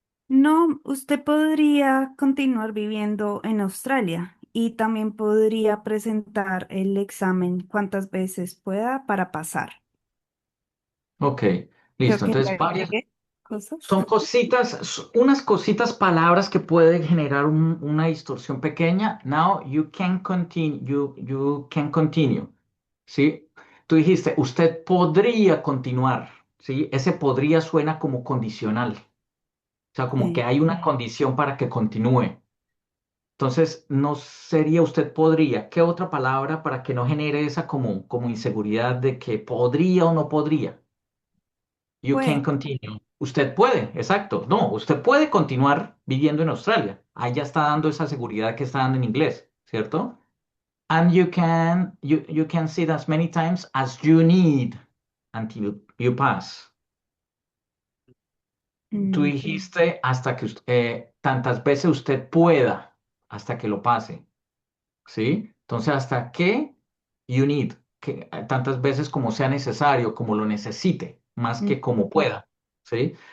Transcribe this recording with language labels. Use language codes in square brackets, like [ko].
[es] No, usted podría continuar viviendo en Australia y también podría presentar el examen cuantas veces pueda para pasar. Ok. Creo Listo. que le Entonces, varias. agregué cosas. Son cositas, unas cositas, palabras que pueden generar una distorsión pequeña. [en] Now you can continue, you can continue. [es] ¿Sí? Tú dijiste, usted podría continuar. ¿Sí? Ese podría suena como condicional. O sea, como que Sí. hay una condición para que continúe. Entonces, no sería usted podría. ¿Qué otra palabra para que no genere esa como inseguridad de que podría o no podría? [en] You can [es] Pues, [en] continue. [es] Usted puede, exacto. No, usted puede continuar viviendo en Australia. Ahí ya está dando esa seguridad que está dando en inglés, ¿cierto? [en] And you can sit as many times as you need until you pass. [es] Tú mm, dijiste hasta que tantas veces usted pueda, hasta que lo pase. ¿Sí? Entonces, hasta que [en] you need, [es] que tantas veces como sea necesario, como lo necesite, más mm, que como pueda, ¿sí?